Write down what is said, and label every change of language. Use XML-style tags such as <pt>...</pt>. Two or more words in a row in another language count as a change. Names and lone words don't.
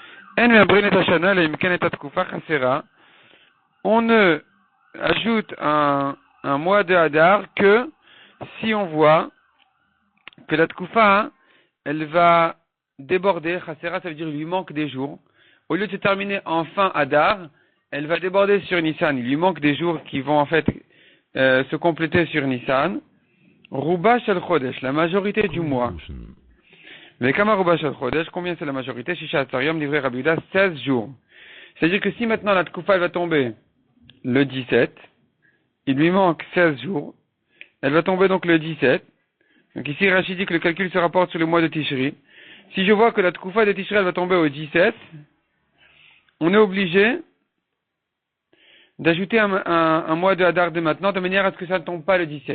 <fr>On ne ajoute un mois de Hadar que si on voit que la tkufa, elle va déborder, chasera, ça veut dire il lui manque des jours. Au lieu de se terminer en fin Adar, elle va déborder sur Nissan. Il lui manque des jours qui vont en fait se compléter sur Nissan.</fr> <he>רובו של חודש,</he> <fr>la majorité du mois.</fr> <he>Mais כמה רובו של חודש,</he> <fr>combien c'est la majorité?</fr> <he>שישה עשר יום,</he> <fr>livré Rabbi Yehuda, 16 jours. C'est-à-dire que si maintenant la tkufa elle va tomber le 17, il lui manque 16 jours, elle va tomber donc le 17. Donc ici, Rachid dit que le calcul se rapporte sur le mois de Tishri. Si je vois que la tkufa de Tishri elle va tomber au 17, on est obligé d'ajouter un mois de Hadar dès maintenant, de manière à ce que ça ne tombe pas le 17.</fr>